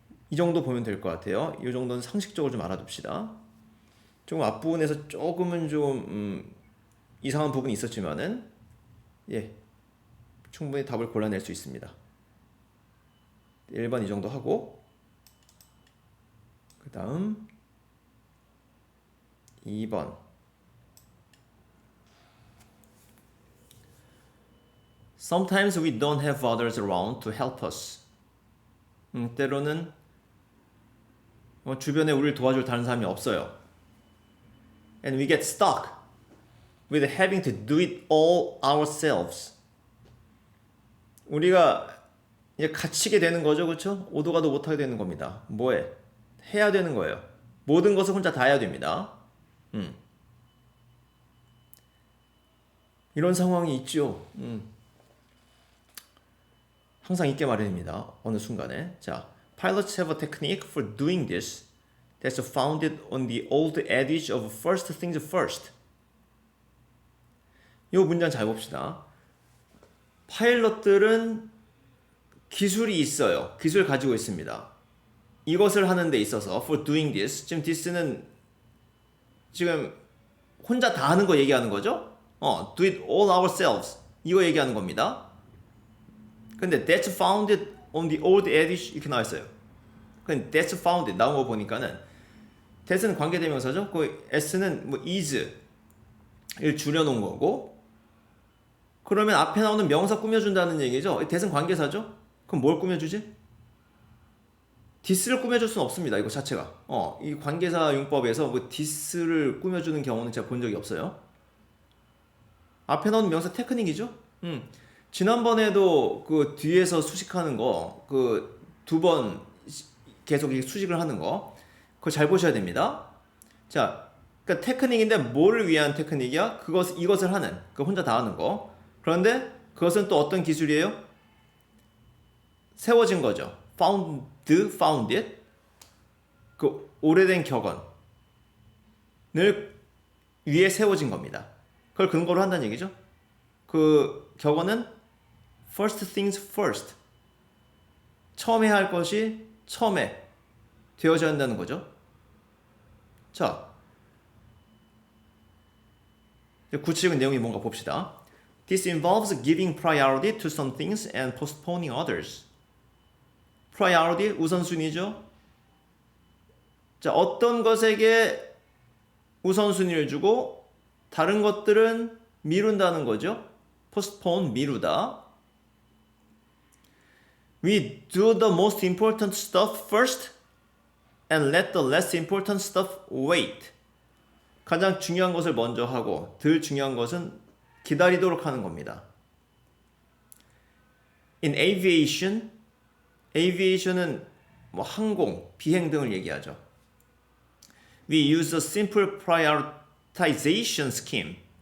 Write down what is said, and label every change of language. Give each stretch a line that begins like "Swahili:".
Korean: 이 정도 보면 될 것 같아요. 이 정도는 상식적으로 좀 알아둡시다. 조금 앞부분에서 조금은 좀 이상한 부분이 있었지만은 예, 충분히 답을 골라낼 수 있습니다. 1번 이 정도 하고, 그 다음 2번
English: Sometimes we don't have others around to help us.
Korean: 때로는 주변에 우리를 도와줄 다른 사람이 없어요.
English: And we get stuck with having to do it all ourselves.
Korean: 우리가 이제 갇히게 되는 거죠, 그렇죠? 오도 가도 못하게 되는 겁니다. 뭐해? 해야 되는 거예요. 모든 것을 혼자 다 해야 됩니다. 이런 상황이 있죠. 항상 있게 마련입니다. 어느 순간에.
English: 자, pilots have a technique for doing this that's founded on the old adage of first things first.
Korean: 이 문장 잘 봅시다. 파일럿들은 기술이 있어요. 기술 가지고 있습니다. 이것을 하는 데 있어서
English: for doing this.
Korean: 지금 this는 지금 혼자 다 하는 거 얘기하는 거죠?
English: do it all ourselves.
Korean: 이거 얘기하는 겁니다.
English: 근데 that's founded on the old adage
Korean: 이렇게 나와 있어요. 근데 that's founded 나온 거 보니까는 that은 관계대명사죠. 그 s는 뭐 is를 줄여놓은 거고, 그러면 앞에 나오는 명사 꾸며준다는 얘기죠. that은 관계사죠. 그럼 뭘 꾸며주지? this를 꾸며줄 수는 없습니다. 이거 자체가. 이 관계사 용법에서 뭐 this를 꾸며주는 경우는 제가 본 적이 없어요. 앞에 나오는 명사 테크닉이죠. 지난번에도 그 뒤에서 수식하는 거, 그 2번 계속 수식을 하는 거, 그거 잘 보셔야 됩니다. 자, 그러니까 테크닉인데 뭐를 위한 테크닉이야? 이것을 하는, 그 혼자 다 하는 거. 그런데 그것은 또 어떤 기술이에요? 세워진 거죠. founded. 그 오래된 격언을 위에 세워진 겁니다. 그걸 근거로 한다는 얘기죠. 그 격언은
English: first things first.
Korean: 처음에 할 것이 처음에 되어져야 한다는 거죠. 자, 구체적인 내용이 뭔가 봅시다.
English: This involves giving priority to some things and postponing others.
Korean: priority, 우선순위죠. 자, 어떤 것에게 우선순위를 주고 다른 것들은 미룬다는 거죠. postpone, 미루다.
English: We do the most important stuff first and let the less important stuff wait.
Korean: 가장 중요한 것을 먼저 하고 덜 중요한 것은 기다리도록 하는 겁니다.
English: In aviation,
Korean: aviation은 뭐 항공, 비행 등을 얘기하죠.
English: We use a simple prioritization scheme.